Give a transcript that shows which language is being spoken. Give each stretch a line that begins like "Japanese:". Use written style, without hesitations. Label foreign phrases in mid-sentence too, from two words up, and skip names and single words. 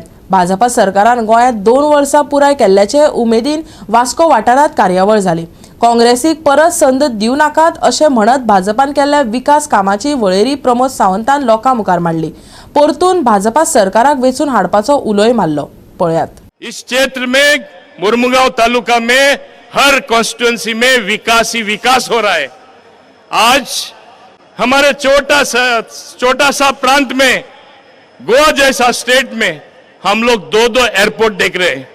Konkani: भाजपा सरकारान गोंयांत 2 वर्सां पुराय केल्ल्याचे उमेदीन वास्को वाठारांत कार्यावळ जाली. काँग्रेसीक परत संद दिवं नाकात अशें म्हणत भाजपान केल्ल्या विकास कामाची वळेरी प्रमोद सावंतान लोकां मुखार मांडली. परतून भाजपा सरकाराक वेंचून हाडपाचो उलोय मारलो. पळयात.
Hindi: इस क्षेत्र में मुरमुगांव तालुका में हर कॉन्स्टिट्यूंसी में विकास ही विकास हो रहा है. आज हमारे छोटा सा प्रांत में गोवा जैसा स्टेट में हम लोग 2 एयरपोर्ट देख रहे हैं.